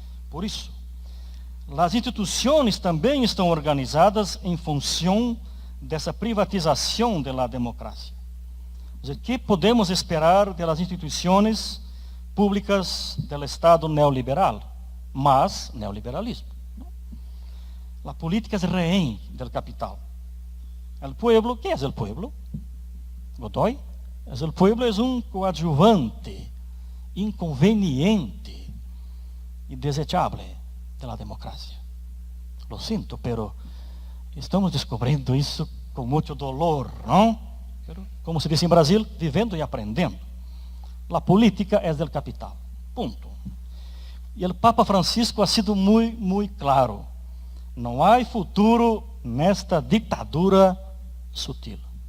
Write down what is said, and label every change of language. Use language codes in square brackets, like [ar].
[pt] Por isso, as instituições também estão organizadas em função dessa privatização da democracia. O que podemos esperar das instituições públicas do Estado neoliberal? Mas neoliberalismo. A política é rehén do capital. [es] O pueblo, ¿qué es el pueblo? Godoy, el pueblo es un coadjuvante, inconveniente y desechable de la democracia. Lo siento, pero estamos [pt] descubrindo isso com muito [es] dolor, não? [pt] Pero, como se diz em Brasil, vivendo e aprendendo. A política é del capital. Ponto. E o Papa Francisco [es] ha sido [pt] muito claro. Não há futuro nesta ditadura sutil.